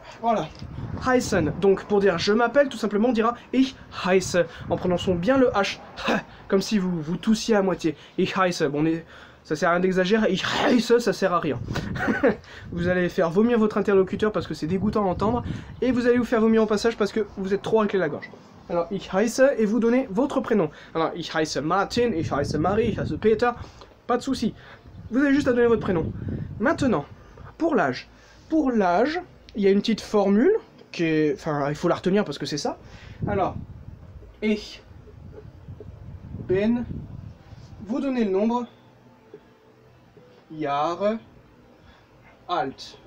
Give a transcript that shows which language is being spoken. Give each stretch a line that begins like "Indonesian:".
French: Voilà, heißen. Donc pour dire je m'appelle, tout simplement on dira
German: ich heiße,
French: en prononçant bien le H, comme si vous toussiez à moitié.
German: Ich heiße,
French: bon, ça sert à rien d'exagérer,
German: ich heiße,
French: ça sert à rien. Vous allez faire vomir votre interlocuteur parce que c'est dégoûtant à entendre, et vous allez vous faire vomir au passage parce que vous êtes trop raclé la gorge. Alors
German: ich heiße,
French: et vous donnez votre prénom. Alors
German: ich heiße Martin, ich heiße Marie, ich heiße Peter,
French: pas de souci. Vous avez juste à donner votre prénom. Maintenant, pour l'âge. Pour l'âge, il y a une petite formule, qui est, enfin il faut la retenir parce que c'est ça. Alors,
German: ich bin,
French: vous donnez le nombre,
German: Jahre alt.